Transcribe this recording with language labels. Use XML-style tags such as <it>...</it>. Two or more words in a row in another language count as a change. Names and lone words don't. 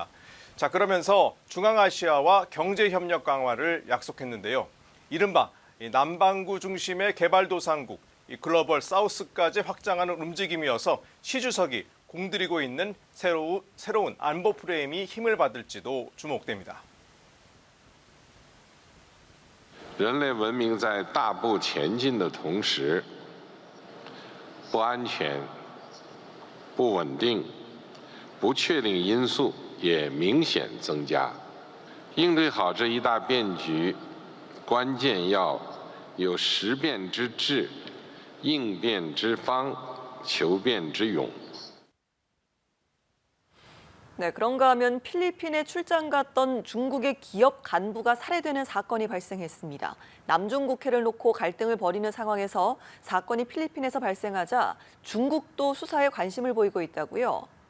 <ko>자, 그러면서 중앙아시아와 경제협력 강화를 약속했는데요. 이른바 남반구 중심의 개발도상국, 글로벌 사우스까지 확장하는 움직임이어서 시 주석이 공들이고 있는 새로운 안보 프레임이 힘을 받을지도 주목됩니다.</ko> <zh>人类文明在大步前进的同时，不安全、不稳定、不确定因素也明显增加。应对好这一大变局，关键要有识变之智、应变之方、求变之勇。</zh> <ko>네, 그런가 하면 필리핀에 출장 갔던 중국의 기업 간부가 살해되는 사건이 발생했습니다. 남중국해를 놓고 갈등을 벌이는 상황에서 사건이 필리핀에서 발생하자 중국도 수사에 관심을 보이고 있다고요.</ko>